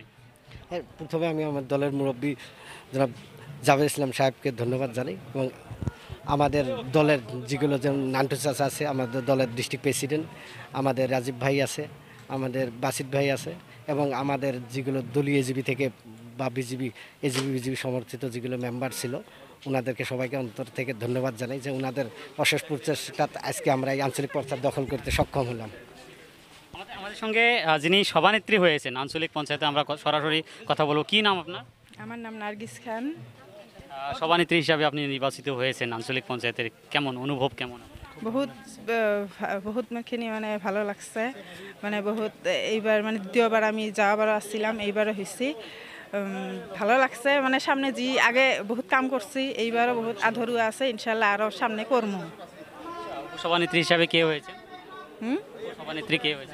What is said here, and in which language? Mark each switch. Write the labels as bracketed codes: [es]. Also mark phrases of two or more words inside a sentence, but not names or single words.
[bn] হ্যাঁ, প্রথমে আমি আমার দলের মুরব্বী জনাব জাভেদ ইসলাম সাহেবকে ধন্যবাদ জানাই এবং আমাদের দলের যেগুলো যেমন নান্টু চাচা আছে, আমাদের দলের ডিস্ট্রিক্ট প্রেসিডেন্ট, আমাদের রাজীব ভাই আছে, আমাদের বাসিত ভাই আছে এবং আমাদের যেগুলো দলীয় এজিবি থেকে বা বিজিবি সমর্থিত যেগুলো মেম্বার ছিল ওনাদেরকে সবাইকে অন্তর থেকে ধন্যবাদ জানাই যে ওনাদের অশেষ প্রচেষ্টাতে আজকে আমরা এই আঞ্চলিক পঞ্চায়েত দখল করতে সক্ষম হলাম। আমাদের সঙ্গে যিনি সভানেত্রী হয়েছেন আঞ্চলিক পঞ্চায়েতে, আমরা সরাসরি কথা বলবো। কি নাম আপনার? আমার নাম নার্গিস খান। সভানেত্রী হিসাবে আপনি নির্বাচিত হয়েছেন আঞ্চলিক পঞ্চায়েতের, কেমন অনুভব কেমন? বহুত বহুত খিনি মানে ভালো লাগছে, মানে বহুত এইবার মানে দ্বিতীয়বার আমি যাওয়াবার আসছিলাম, এইবারও হয়েছি। ভালো লাগছে, মানে সামনে যে আগে বহুত কাম করছি, এইবারও বহুত আধরু আছে, ইনশাল্লাহ আরও সামনে করবো। সভানেত্রী হিসাবে কে হয়েছে? সভানেত্রী কে হয়েছে?